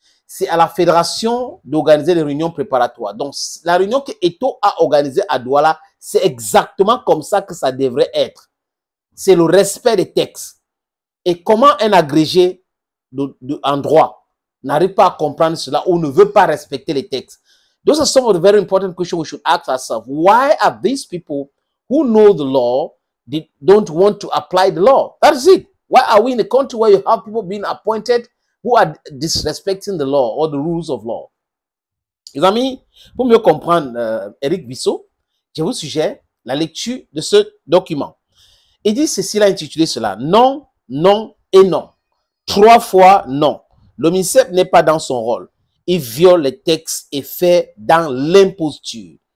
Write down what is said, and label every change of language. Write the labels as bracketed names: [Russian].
[French] C'est à la fédération d'organiser les réunions préparatoires. Donc, la réunion que Eto'o a organisée à Douala, c'est exactement comme ça que ça devrait être. C'est le respect des textes. Et comment un agrégé en droit n'arrive pas à comprendre cela ou ne veut pas respecter les textes? [English] Those are some of the very important questions we should ask ourselves. Why are these people who know the law, they don't want to apply the law? That's it. Why are we in a country where you have people being appointed who are disrespecting the law or the rules of law? [French] Les amis, pour mieux comprendre Eric Bissot, je vous suggère la lecture de ce document. Il dit ceci, il a intitulé cela: non, non et non. 3 fois non. Le ministère n'est pas dans son rôle. Il viole les textes et fait dans l'imposture.